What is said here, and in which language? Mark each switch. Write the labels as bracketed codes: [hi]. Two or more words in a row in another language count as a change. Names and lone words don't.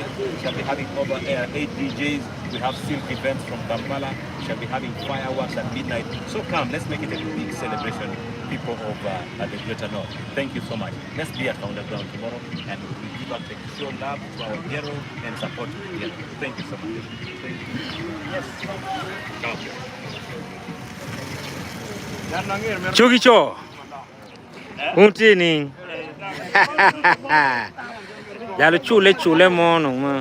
[en] We shall be having over 8 DJs. We have silk events from Kampala. We shall be having fireworks at midnight. So come, let's make it a big celebration, people of the Greater North. Thank you so much. Let's be at Underground tomorrow, and we give up the show love to our hero and support the hero. Thank you so much. Thank you. Yes. Okay. [ach] Chuki cho. Untini. Yalu chule mono ma.